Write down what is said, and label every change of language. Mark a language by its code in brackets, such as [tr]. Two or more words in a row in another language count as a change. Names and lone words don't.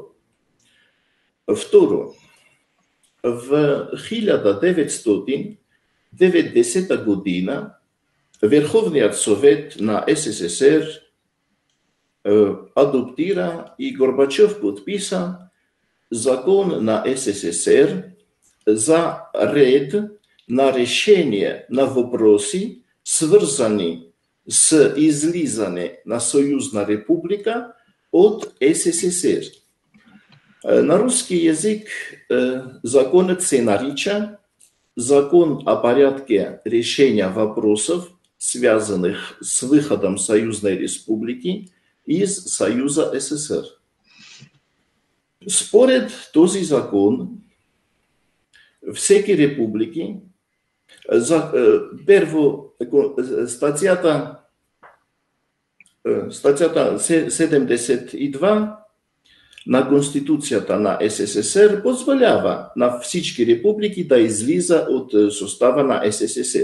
[bg] Второ, в 1990 година Върховният съвет на СССР адоптира и Горбачов подписа закон на СССР за ред на решение на въпроси, свързани с излизане на Съюзна република от СССР. На руски язик законът се нарича [ru] Закон о порядке решения вопросов, связанных с выходом Союзной Республики из Союза СССР. [bg] Според този закон, всеки републики, първо статията 72 на Конституцията на СССР позволява на всички републики да излиза от състава на СССР.